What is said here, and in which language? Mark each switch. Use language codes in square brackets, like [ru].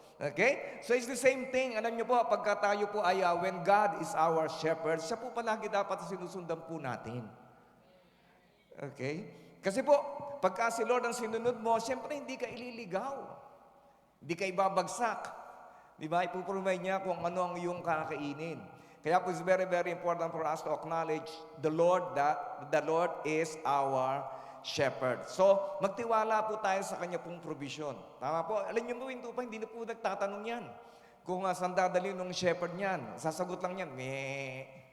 [tl] Okay? [en] So it's the same thing. [tl] Alam niyo po, pagka tayo po ay, [en] when God is our shepherd, [tl] siya po palagi dapat sinusundan po natin. Okay? Kasi po, pagka si Lord ang sinunod mo, siyempre hindi ka ililigaw. Hindi ka ibabagsak. Di ba? Ipuprovide niya kung ano ang iyong kakainin. [en] Kaya po, it's very, very important for us to acknowledge the Lord, that the Lord is our shepherd. [tl] So, magtiwala po tayo sa kanya pong provision. Tama po. Alam niyo po, hindi na po nagtatanong yan. Kung saan dadalhin ng shepherd niyan, sasagot lang yan, meh.